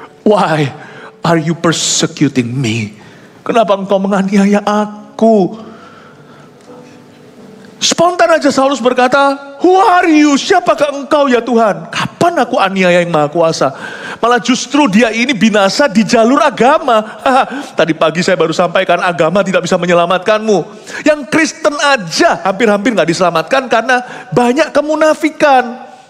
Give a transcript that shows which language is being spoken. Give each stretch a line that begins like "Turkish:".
English: Why are you persecuting me?
Indonesian: Kenapa engkau menganiaya aku? Spontan aja Saulus berkata,
English: who are you?
Indonesian: Siapakah engkau ya Tuhan? Kapan aku aniaya yang maha kuasa? Malah justru dia ini binasa di jalur agama. Tadi pagi saya baru sampaikan, agama tidak bisa menyelamatkanmu. Yang Kristen aja hampir-hampir gak diselamatkan karena banyak kemunafikan.